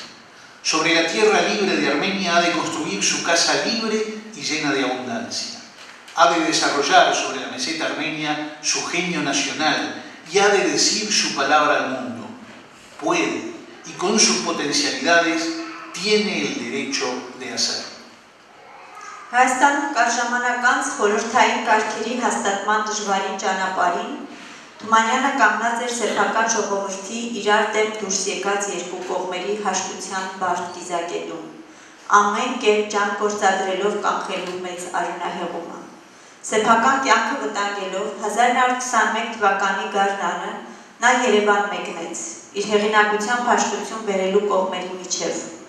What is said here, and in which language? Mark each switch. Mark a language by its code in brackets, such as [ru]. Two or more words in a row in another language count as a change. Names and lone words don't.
[es] Sobre la tierra libre de Armenia ha de construir su casa libre y llena de abundancia. Ha de desarrollar sobre la meseta armenia su genio nacional y ha de decir su palabra al mundo. Puede, y con sus potencialidades tiene el derecho de hacerlo. [hy] Հայաստանում կար ժամանակ անց խորհրդային կարգերի հաստատման դժվարին ճանապարհին Թումանյանը կանգնած էր սեփական ժողովրդի իրար դեմ դուրս եկած երկու կողմերի հաշտության բարդ դիզակետում, ամեն կերպ ջանք գործադրելով կանխելու մեծ արյունահեղումը։ Սեփական կյանքը վտանգելով 1921 թվականի գարնանը նա Երևան մեկնեց, իր հեղինակությամբ հաշտություն բերելու կողմերի միջև։